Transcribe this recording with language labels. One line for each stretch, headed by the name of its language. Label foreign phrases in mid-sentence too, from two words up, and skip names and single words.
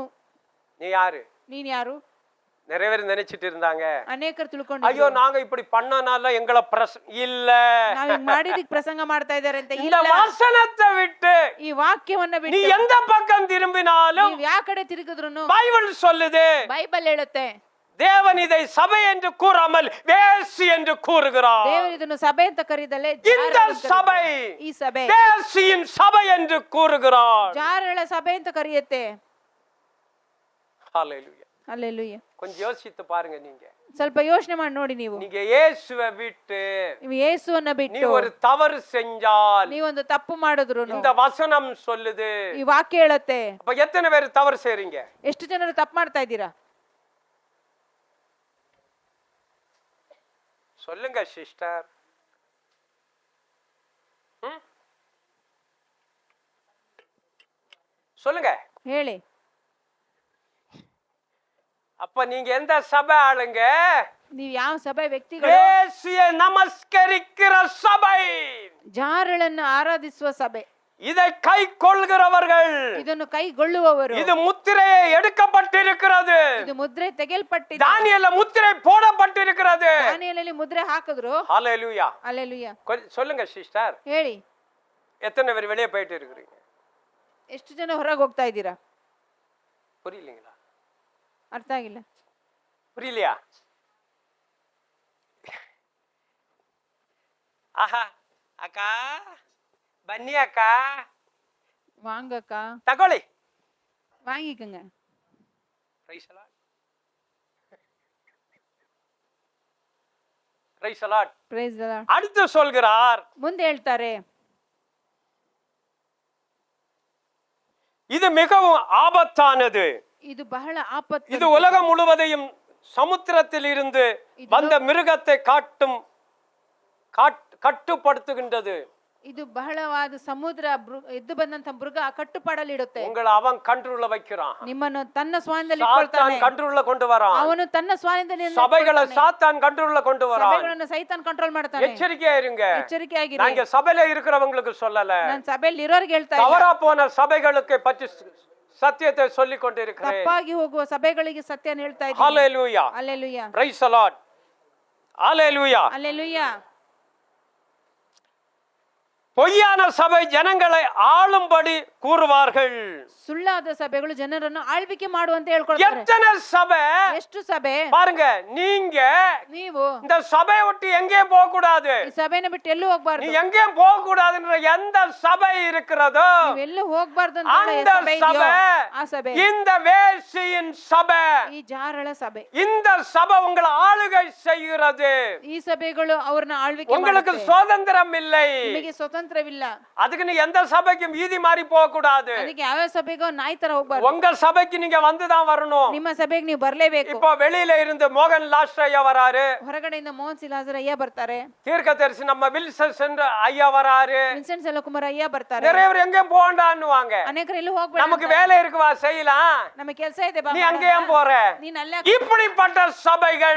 Tamil: நீ யாரு?
Kannada: ನೀನ್ ಯಾರು?
Tamil: நிறைய பேர் நினைச்சிட்டு இருந்தாங்க,
Kannada: ಅನೇಕರು ತಿಳ್ಕೊಂಡು
Tamil: ஐயோ நாங்க இப்படி பண்ணனால எங்களை இல்ல.
Kannada: ನಾವ್ ಹಿಂಗ್ ಮಾಡಿದಕ್ ಪ್ರಸಂಗ ಮಾಡ್ತಾ ಇದಾರೆ ಅಂತ
Tamil: இந்த
Kannada: ಇಲ್ಲ.
Tamil: வசனத்தை விட்டு
Kannada: ಈ ವಾಕ್ಯವನ್ನ
Tamil: நீ
Kannada: ಬಿಟ್ಟು
Tamil: எந்த பக்கம் திரும்பினாலும்
Kannada: ನೀವ್ ಯಾವ ಕಡೆ ತಿರುಗಿದ್ರುನು
Tamil: பைபிள் சொல்லுது,
Kannada: ಬೈಬಲ್ ಹೇಳುತ್ತೆ
Tamil: தேவன் இதை சபை என்று கூறாமல் வேசி என்று கூறுகிறார்.
Kannada: ದೇವರು ಇದನ್ನು ಸಭೆ ಅಂತ ಕರೆದಲ್ಲೇ
Tamil: இந்த சபை
Kannada: ಈ ಸಭೆ
Tamil: வேசியின் சபை என்று கூறுகிறார்.
Kannada: ಜಾರಳ ಸಭೆ ಅಂತ ಕರೆಯುತ್ತೆ.
Tamil: ஹalleluya.
Kannada: ಹಲ್ಲೆಲೂಯಾ.
Tamil: கொஞ்சம் யோசித்து பாருங்க. நீங்க
Kannada: ಸ್ವಲ್ಪ ಯೋಚನೆ ಮಾಡಿ ನೋಡಿ.
Tamil: நீங்க இயேசுவை விட்டு
Kannada: ನೀವು ಯೇಸುವನ್ನ
Tamil: நீ
Kannada: ಬಿಟ್ಟು
Tamil: ஒரு தவறு செஞ்சால்
Kannada: ನೀವೊಂದು ತಪ್ಪು ಮಾಡಿದ್ರು
Tamil: இந்த வசனம் சொல்லுது.
Kannada: ಈ ವಾಕ್ಯ ಹೇಳುತ್ತೆ.
Tamil: அப்ப எத்தனை பேர் தவறு செய்றீங்க?
Kannada: ಎಷ್ಟು ಜನರು ತಪ್ಪು ಮಾಡ್ತಾ ಇದ್ದೀರಾ?
Tamil: சொல்லுங்க சிஸ்டர். சொல்லுங்க.
Kannada: ಹೇಳಿ.
Tamil: அப்ப நீங்க எந்த சபை ஆளுங்க?
Kannada: ನೀವು ಯಾವ ಸಭೆ ವ್ಯಕ್ತಿಗಳು?
Tamil: வேசியை நமஸ்கரிக்கிற சபை,
Kannada: ಜಾರಳನ್ನು ಆರಾಧಿಸುವ ಸಭೆ,
Tamil: இதை கை கொள்கிறவர்கள்,
Kannada: ಇದನ್ನು ಕೈಗೊಳ್ಳುವವರು.
Tamil: இது முத்திரையை எடுக்கப்பட்டிருக்கிறது.
Kannada: ಇದು ಮುದ್ರೆ ತೆಗೆಯಲ್ಪಟ್ಟಿದೆ.
Tamil: தானியேல முத்திரை போடப்பட்டிருக்கிறது.
Kannada: ದಾನಿಯೇಲಲ್ಲಿ ಮುದ್ರೆ ಹಾಕಿದ್ರು.
Tamil: ஹalleluya.
Kannada: ಹಲ್ಲೆಲೂಯಾ.
Tamil: சொல்லுங்க சிஸ்டர்.
Kannada: ಹೇಳಿ.
Tamil: எத்தனை பேர் வெளியே போயிட்டு இருக்கிறீங்க?
Kannada: ಎಷ್ಟು ಜನ ಹೊರಗೆ ಹೋಗ್ತಾ ಇದ್ದೀರಾ?
Tamil: புரியலீங்களா?
Kannada: ಅರ್ಥ ಆಗಿಲ್ಲ.
Tamil: புரியலையா? ஆஹா அக்கா பன்னி அக்கா வாங்கக்கா. தகோலி வாங்கிக்கங்க.
English: Praise the Lord. Praise the Lord. Praise the Lord.
Tamil: அடுத்து சொல்கிறார்,
Kannada: ಮುಂದೆ ಹೇಳ್ತಾರೆ,
Tamil: இது மிகவும் ஆபத்தானது.
Kannada: ಇದು ಬಹಳ ಆಪತ್ತು.
Tamil: இது உலகம் முழுவதையும் சமுத்திரத்தில் இருந்து வந்த மிருகத்தை கட்டுப்படுத்துகின்றது.
Kannada: ಇದು ಬಹಳವಾದ ಸಮುದ್ರ ಎದ್ದು ಬಂದಂತ ಮೃಗ ಕಟ್ಟುಪಾಡಲಿಡುತ್ತೆ.
Tamil: உங்களை அவன் கண்ட்ரோல்ல வைக்கிறான்.
Kannada: ನಿಮ್ಮನ್ನು ತನ್ನ ಸ್ವಾಧೀನದಲ್ಲಿ
Tamil: சாத்தான்
Kannada: ಇಟ್ಕೊಳ್ತಾನೆ.
Tamil: கண்ட்ரோல்ல கொண்டு வரான்.
Kannada: ಅವನು ತನ್ನ ಸ್ವಾಧೀನದಲ್ಲಿ
Tamil: சபைகளை சாத்தான் கண்ட்ரோல்ல கொண்டு வரான்.
Kannada: ಸಭೆಗಳನ್ನು ಸೈತಾನ್ ಕಂಟ್ರೋಲ್ ಮಾಡ್ತಾನೆ.
Tamil: எச்சரிக்கையா இருங்க.
Kannada: ಎಚ್ಚರಿಕೆಯಾಗಿರಿ.
Tamil: நாங்க சபையில இருக்கிறவங்களுக்கு சொல்லல,
Kannada: ನಾನು ಸಭೆಯಲ್ಲಿ ಇರೋರಿಗೆ ಹೇಳ್ತಾ
Tamil: தவறா போன சபைகளுக்கு பற்றி சத்தியத்தை சொல்லிக் கொண்டிருக்கிறேன்.
Kannada: ತಪ್ಪಾಗಿ ಹೋಗುವ ಸಭೆಗಳಿಗೆ ಸತ್ಯನ ಹೇಳ್ತಾ ಇದ್ದೀನಿ.
Tamil: ஹalleluya.
Kannada: ಹಲ್ಲೆಲೂಯಾ.
English: praise the lord.
Tamil: ஹalleluya.
Kannada: ಹಲ್ಲೆಲೂಯಾ.
Tamil: பொய்யான சபை ஜனங்களை ஆளும்படி கூறுவார்கள்.
Kannada: ಸುಳ್ಳಾದ ಸಭೆಗಳು ಜನರನ್ನು ಆಳ್ವಿಕೆ ಮಾಡುವಂತೆ ಹೇಳ್ಕೊಳ್ತಾರೆ.
Tamil: எத்தனை சபை?
Kannada: ಎಷ್ಟು ಸಭೆ?
Tamil: பாருங்க, நீங்க
Kannada: ನೀವು
Tamil: இந்த சபையை விட்டு எங்கேயும் போக கூடாது.
Kannada: ಈ ಸಭೆನ ಬಿಟ್ಟು ಎಲ್ಲೂ
Tamil: நீ
Kannada: ಹೋಗ್ಬಾರ್ದು.
Tamil: எங்கேயும் போக கூடாதுன்ற எந்த சபை இருக்கிறதோ
Kannada: ನೀವು ಎಲ್ಲೂ ಹೋಗ್ಬಾರ್ದು ಅಂತ
Tamil: அந்த
Kannada: ಸಭೆ ಇದೆಯೋ,
Tamil: சபை
Kannada: ಆ ಸಭೆ
Tamil: இந்த வேசியின் சபை.
Kannada: ಈ ಜಾರಳ ಸಭೆ.
Tamil: இந்த சபை உங்களை ஆளுகை செய்கிறது.
Kannada: ಈ ಸಭೆಗಳು ಅವ್ರನ್ನ ಆಳ್ವಿಕೆ
Tamil: உங்களுக்கு
Kannada: ಮಾಡುತ್ತೆ.
Tamil: சுதந்திரம் இல்லை.
Kannada: ನಿಮಗೆ ಸ್ವತಂತ್ರವಿಲ್ಲ.
Tamil: அதுக்கு நீ எந்த சபைக்கும் வீதி மாறி போக கூடாது.
Kannada: ಅದಕ್ಕೆ ಯಾವ ಸಭೆಗೂ ನಾಯಿ ತರ ಹೋಗ್ಬಾರ್ದು.
Tamil: உங்க சபைக்கு நீங்க வந்துதான் வரணும்.
Kannada: ನಿಮ್ಮ ಸಭೆಗೆ ನೀವು ಬರ್ಲೇಬೇಕು.
Tamil: இப்போ வெளியில இருந்து மோகன் லாஸ்ட் ஐயா வராரு.
Kannada: ಹೊರಗಡೆಯಿಂದ ಮೋಹನ್ ಸಿಲಾಜರ್ ಅಯ್ಯ ಬರ್ತಾರೆ.
Tamil: தீர்க்கதரிசி நம்ம வில்சன் சென்ற ஐயா வராரு.
Kannada: ವಿನ್ಸೆಂಟ್ ಸೆಲಕುಮಾರ್ ಅಯ್ಯ ಬರ್ತಾರೆ.
Tamil: நிறைய பேர் எங்கேயும் போகண்டான்னுவாங்க.
Kannada: ಅನೇಕರು ಎಲ್ಲೂ ಹೋಗ್ಬೇಡ.
Tamil: நமக்கு வேலை இருக்குவா, செய்யலாம்.
Kannada: ನಮಗೆ ಕೆಲಸ ಇದೆ ಬಾ.
Tamil: நீ அங்கேயும் போற.
Kannada: ನೀನ್ ಅಲ್ಲೇ.
Tamil: இப்படிப்பட்ட சபைகள்